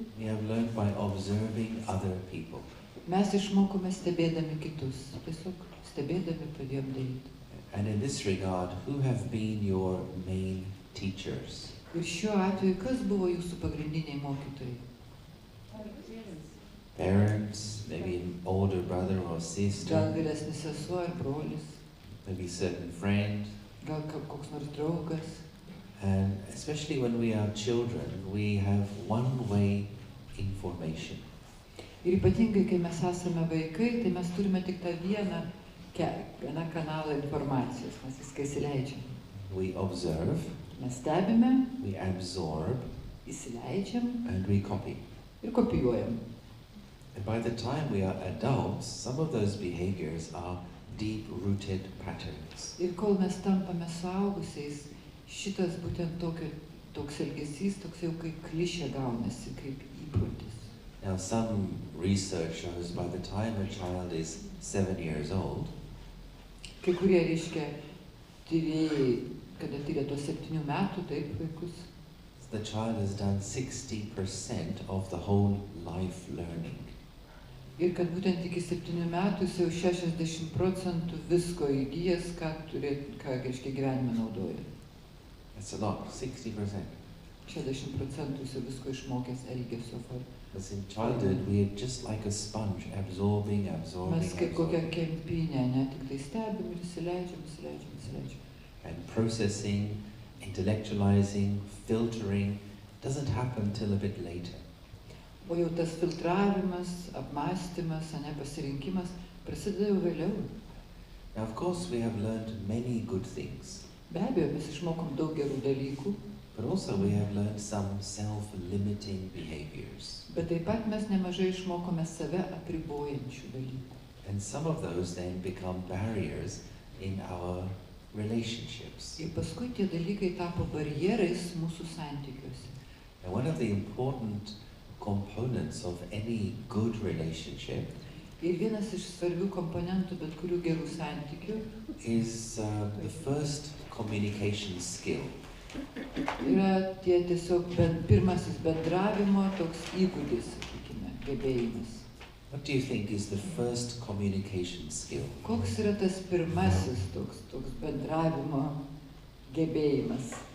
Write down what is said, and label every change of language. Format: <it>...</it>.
<en>we have learned by observing other people.</en> <lt>mes išmokome stebėdami kitus. Tiesiog stebėdami pradėjom daryti.</lt> <en>And in this regard, who have been your main teachers?</en> <lt>Ir šiuo atveju, kas buvo jūsų pagrindiniai mokytojai?</lt> <en>Parents, maybe an older brother or sister,</en> <lt>vyresnis sesuo ar brolis,</lt> <en>maybe a certain friend.</en> <lt>gal koks nors draugas.</lt> <en>And especially when we are children, we have one-way information.</en> <lt>Ir ypatingai, kai mes esame vaikai, tai mes turime tik tą vieną kanalą informacijos, mes viską įsileidžiam.</lt> <en>We observe,</en> <lt>Mes stebime,</lt> <en>we absorb,</en> <lt>įsileidžiam</lt> <en>and we copy.</en> <lt>ir kopijuojam.</lt> <en>And by the time we are adults, some of those behaviors are deep-rooted patterns.</en> <lt>Ir kol mes tampame suaugusiais, šitas būtent toks elgesys, toks jau kaip klišė gaunasi, kaip įprotis.</lt> <en>Now, some research shows by the time a child is 7 years old,</en> <lt>Kai kurie reiškia tyrėjai, kada tyrė tuos 7 metų, taip, vaikus,</lt> <en>the child has done 60% of the whole life learning.</en> <lt>Ir kad būtent iki 7 metų jis jau 60% visko įgyjęs, ką reiškia gyvenime naudoja.</lt> <en>That's a lot, 60%.</en> <lt>60% jis jau visko išmokęs elgesio formų.</lt> <en>Because in childhood we are just like a sponge, absorbing.</en> <lt>Mes kaip kokia kempinė, ne, tik tai stebim ir įsileidžiam.</lt> <en>And processing, intellectualizing, filtering doesn't happen till a bit later.</en> <lt>O jau tas filtravimas, apmąstymas, ne, pasirinkimas prasideda jau vėliau.</lt> <en>Now, of course, we have learned many good things.</en> <lt>Be abejo, mes išmokom daug gerų dalykų.</lt> <en>But also we have learned some self-limiting behaviors.</en> <lt>Bet taip pat mes nemažai išmokome save apribojančių dalykų.</lt> <en>And some of those then become barriers in our relationships.</en> <lt>Ir paskui tie dalykai tapo barjerais mūsų santykiuose.</lt> <en>And one of the important components of any good relationship</en> <lt>Ir vienas iš svarbių komponentų bet kurių gerų santykių</lt> <en>is the first communication skill.</en> <lt>Yra tie tiesiog pirmasis bendravimo toks įgūdis, sakykime, gebėjimas.</lt> <en>What do you think is the first communication skill?</en> <lt>Koks yra tas pirmasis toks bendravimo gebėjimas?</lt>